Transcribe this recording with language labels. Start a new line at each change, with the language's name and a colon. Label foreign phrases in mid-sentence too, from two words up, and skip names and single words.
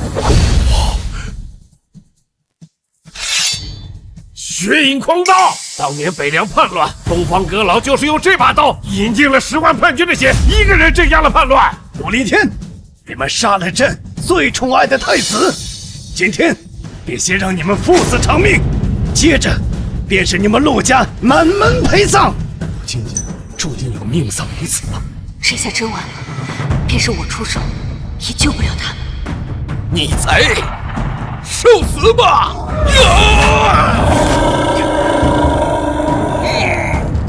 Chinese: 血影狂刀，當年北涼叛亂，東方閣老就是用這把刀引進了10萬叛軍的血，一個人鎮壓了叛亂。陸離天，你們殺了朕最寵愛的太子，今天便先讓你們父子償命，接着便是你們陸家滿門陪葬。今日注定要命喪於此吧？這下真完了，便是我出手，也救不了他們。逆賊，受死吧！